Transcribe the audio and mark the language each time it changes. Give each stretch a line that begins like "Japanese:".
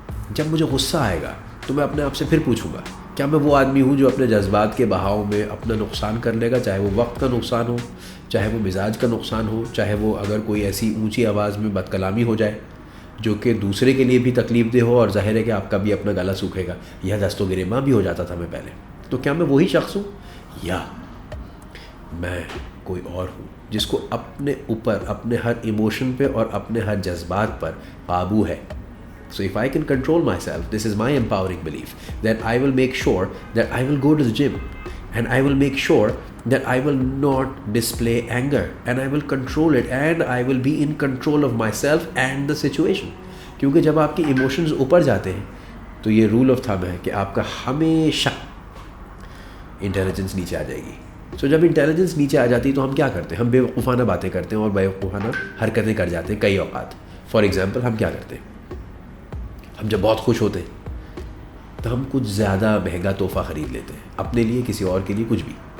Urdu: جب مجھے غصہ آئے گا تو میں اپنے آپ سے پھر پوچھوں گا کیا میں وہ آدمی ہوں جو اپنے جذبات کے بہاؤ میں اپنا نقصان کر لے گا، چاہے وہ وقت کا نقصان ہو، چاہے وہ مزاج کا نقصان ہو، چاہے وہ اگر کوئی ایسی اونچی آواز میں بد کلامی ہو جائے جو کہ دوسرے کے لیے بھی تکلیف دہ ہو، اور ظاہر ہے کہ آپ کا بھی اپنا گلا سوکھے گا، یا دست و گریباں بھی ہو جاتا تھا میں پہلے. تو کیا میں وہی شخص ہوں، یا میں کوئی اور ہوں جس کو اپنے اوپر، اپنے ہر ایموشن پہ اور اپنے ہر جذبات پر قابو ہے.
English: So if I can control myself, this is my empowering belief, then I will make sure that I will go to the gym, and I will make sure that I will not display anger, and I will control it, and I will be in control of myself and the situation.
Urdu: کیونکہ جب آپ کے emotions اوپر جاتے ہیں تو یہ role of thumb ہے کہ آپ کا ہمیشہ انٹیلیجنس نیچے آ جائے گی. سو جب انٹیلیجنس نیچے آ جاتی ہے تو ہم کیا کرتے ہیں؟ ہم بے وقوفانہ باتیں کرتے ہیں اور بے وقوفانہ حرکتیں کر جاتے ہیں کئی اوقات. فار ایگزامپل ہم کیا کرتے ہیں؟ ہم جب بہت خوش ہوتے ہیں تو ہم کچھ زیادہ مہنگا تحفہ خرید لیتے ہیں اپنے لیے، کسی اور کے لیے، کچھ بھی.